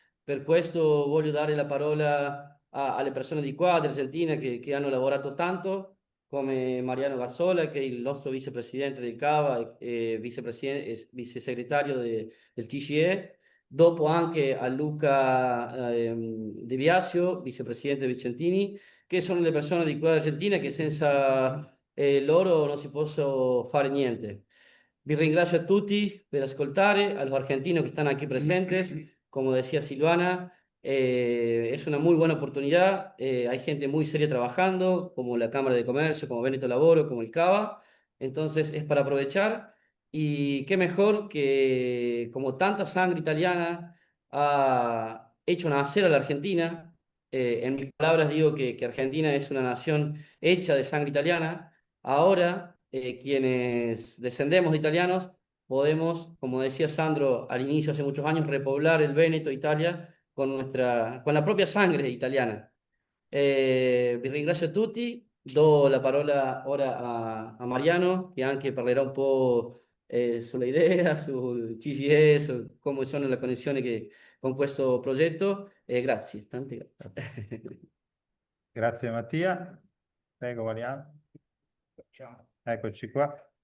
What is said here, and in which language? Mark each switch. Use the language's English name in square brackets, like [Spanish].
[Italian] Per questo voglio dare la parola alle persone di qua, di Argentina, che hanno lavorato tanto, come Mariano Gazzola, che è il nostro vicepresidente del Cava e vice segretario del TCE, dopo anche a Luca De Biasio, vicepresidente Vicentini, che sono le persone di qua Argentina che senza loro non si può fare niente. Vi ringrazio a tutti per ascoltare, [Spanish] a los argentinos que están aquí presentes. Como decía Silvana, es una muy buena oportunidad. Hay gente muy seria trabajando, como la Cámara de Comercio, como Veneto Laboro, como el Cava. Entonces es para aprovechar. Y qué mejor que como tanta sangre italiana ha hecho nacer a la Argentina. En mis palabras digo que Argentina es una nación hecha de sangre italiana. Ahora quienes descendemos de italianos, podemos, como decía Sandro al inicio, hace muchos años, repoblar el Véneto, Italia, con la propia sangre italiana. [Italian] Vi ringrazio a tutti. Do la parola ora a Mariano, che anche parlerà un po' sulle idee, sul CGE, su come sono le connessioni con questo progetto. E grazie, tante grazie. Grazie Mattia. Prego Mariano. Eccoci qua.